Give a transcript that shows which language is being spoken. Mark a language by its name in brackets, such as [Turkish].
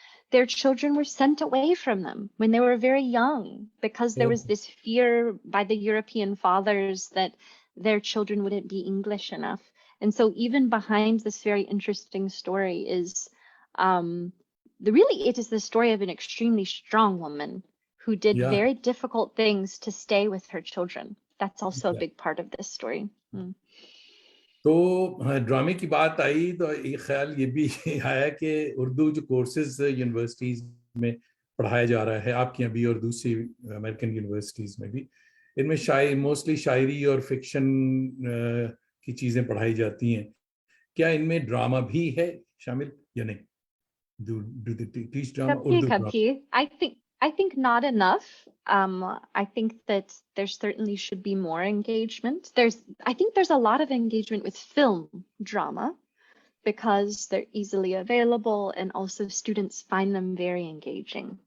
[English] Their children were sent away from them when they were very young because there was this fear by the European fathers that their children wouldn't be English enough. And so even behind this very interesting story is it is the story of an extremely strong woman who did very difficult things to stay with her children. That's also a big part of this story. [Hindi] तो ड्रामे की बात आई तो एक ख्याल ये भी आया कि उर्दू जो कोर्सेज यूनिवर्सिटीज में पढ़ाया जा रहा है, आपकी अभी और दूसरी अमेरिकन यूनिवर्सिटीज में भी, इनमें मोस्टली शायरी और फिक्शन की चीजें पढ़ाई जाती हैं. क्या इनमें ड्रामा भी है शामिल या नहीं? [English] Do they teach drama? Urdu I think not enough. I think that there certainly should be more engagement. I think there's a lot of engagement with film drama because they're easily available and also students find them very engaging.